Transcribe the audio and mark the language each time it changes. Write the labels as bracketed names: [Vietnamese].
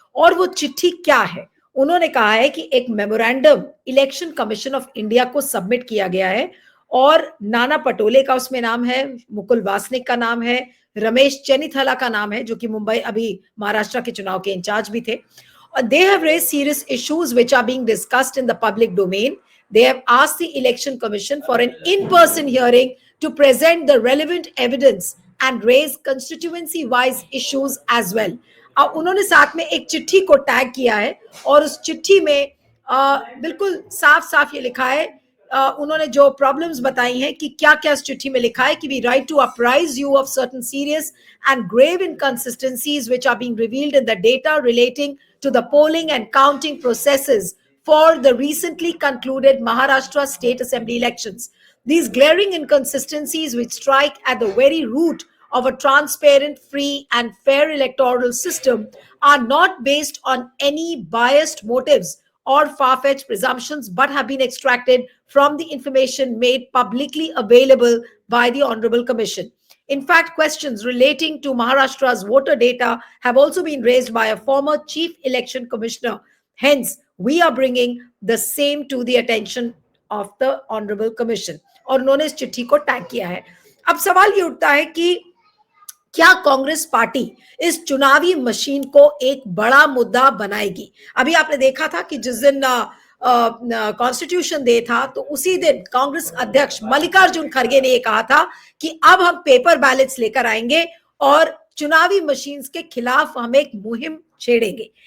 [Hindi] और वो चिट्ठी क्या है? उन्होंने कहा है कि एक memorandum election commission of India को सबमिट किया गया है और नाना पटोले का उसमें नाम है, मुकुल वासनिक का नाम है, रमेश चेन्नीथला का नाम है, जो कि मुंबई अभी महाराष्ट्र के चुनाव के इंचार्ज भी थे। [English] They have raised serious issues which are being discussed in the public domain. They have asked the Election Commission for an in-person hearing to present the relevant evidence and raise constituency-wise issues as well. [Hindi] अब उन्होंने साथ में एक चिट्ठी को tag किया है और उस चिट्ठी में बिल्कुल साफ साफ ये लिखा है, उन्होंने जो प्रॉब्लम्स बताई हैं कि क्या क्या इस चिट्ठी में लिखा है कि [English] We write to apprise you of certain serious and grave inconsistencies which are being revealed in the data relating to the polling and counting processes for the recently concluded Maharashtra State Assembly elections. These glaring inconsistencies, which strike at the very root of a transparent, free, and fair electoral system, are not based on any biased motives or far-fetched presumptions, but have been extracted from the information made publicly available by the Honorable Commission. In fact, questions relating to Maharashtra's voter data have also been raised by a former chief election commissioner. Hence, we are bringing the same to the attention of the Honorable Commission. [Hindi] और उन्होंने इस चिट्ठी को tag किया है। अब सवाल ये उठता है कि क्या कांग्रेस पार्टी इस चुनावी मशीन को एक बड़ा मुद्दा बनाएगी? अभी आपने देखा था कि जिस दिन कॉन्स्टिट्यूशन डे था, तो उसी दिन कांग्रेस अध्यक्ष मल्लिकार्जुन खड़गे ने यह कहा था कि अब हम पेपर बैलेट्स लेकर आएंगे और चुनावी मशीन्स के खिलाफ हम एक मुहिम छेड़ेंगे।